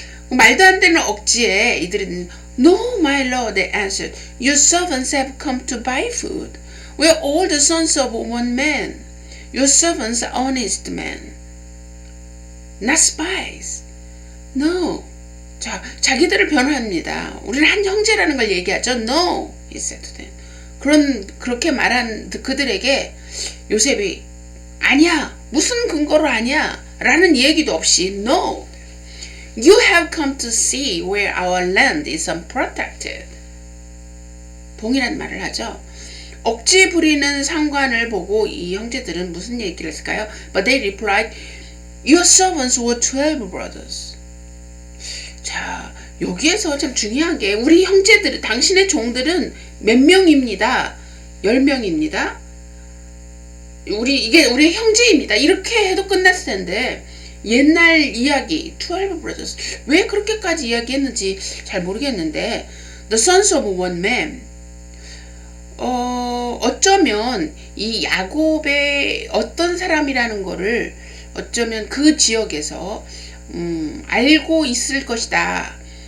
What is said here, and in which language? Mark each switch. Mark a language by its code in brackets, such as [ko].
[ko] 말도 안 되는 억지에 이들은 [en] No, my lord, they answered. Your servants have come to buy food. We are all the sons of one man. Your servants are honest men. Not spies. No. [ko] 자, 자기들을 변호합니다. 우리는 한 형제라는 걸 얘기하죠. [en] No, he said to them. [ko] 그렇게 말한 그들에게 요셉이 아니야, 무슨 근거로 아니야 라는 얘기도 없이 [en] No, you have come to see where our land is unprotected. [ko] 동일한 말을 하죠. 억지 부리는 상관을 보고 이 형제들은 무슨 얘기를 했을까요? [en] But they replied, Your servants were 12 brothers. [ko] 자, 여기에서 참 중요한 게 우리 형제들, 당신의 종들은 몇 명입니다. 10명입니다. 이게 우리 형제입니다. 이렇게 해도 끝났을 텐데 옛날 이야기 12 brothers 왜 그렇게까지 이야기했는지 잘 모르겠는데 [en] The sons of one man [ko] 어쩌면 이 야곱의 어떤 사람이라는 거를 어쩌면 그 지역에서 알고 있을 것이다.